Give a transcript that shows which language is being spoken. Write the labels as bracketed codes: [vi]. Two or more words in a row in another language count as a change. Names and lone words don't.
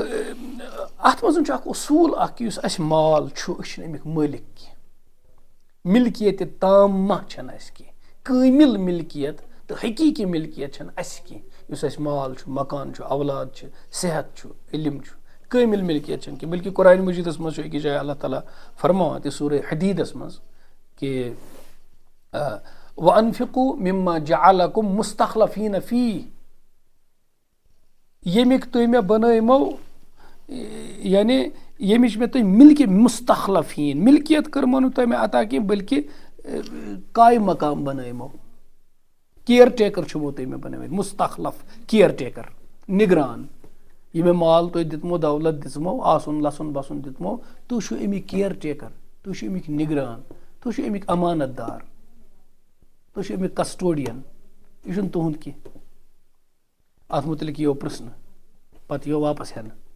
[ks] اتھ منٛز چھُ اکھ اصوٗل اکھ یُس اسہِ مال چھُ أسۍ چھِنہٕ امیُک مٲلِک کینٛہہ ملکیتِ تامہ چھنہٕ اسہِ کینٛہہ کٲمِل مِلکیت تہٕ حقیٖقی مِلکیت چھَنہٕ اَسہِ کینٛہہ یُس اَسہِ مال چھُ مکان چھُ اولاد چھِ صحت چھُ علم چھُ کٲمِل مِلکیت چھَنہٕ کینٛہہ بلکہِ قرآنِ مجیٖدَس منٛز چھُ أکِس جایہِ اللہ تعالیٰ فرماوان تہِ سورہ حدیٖدَس منٛز کہِ [ar] وَأَنفِقوٗ مِمَّا جَعَلَكُم مُسْتَخْلَفِينَ فِيهِ [ks] ییٚمِکۍ تُہۍ مےٚ بَنٲیمو یعنی ییٚمِچ مےٚ تُہۍ مُستخلفیٖن مِلکیت کٔرمو نہٕ تۄہہِ مےٚ عطا کینٛہہ بلکہِ کاے مقام بَنٲیمو کِیَر ٹیکَر چھُمو تۄہہِ مےٚ بَنٲومٕتۍ مُستخلف کِیَر ٹیکَر نِگران یہِ مےٚ مال تۄہہِ دیُتمو دولت دِژمو آسُن لَسُن بَسُن دیُتمو تُہۍ چھِو اَمِکۍ کِیَر ٹیکَر تُہۍ چھِو اَمِکۍ نِگران تُہۍ چھِو اَمِکۍ اَمانت دار تُہۍ چھِو اَمِکۍ کَسٹوڈِیَن یہِ چھُنہٕ تُہُنٛد کینٛہہ اَتھ مُتعلِق یِیو پِرٛژھنہٕ پَتہٕ یِیو واپَس ہٮ۪نہٕ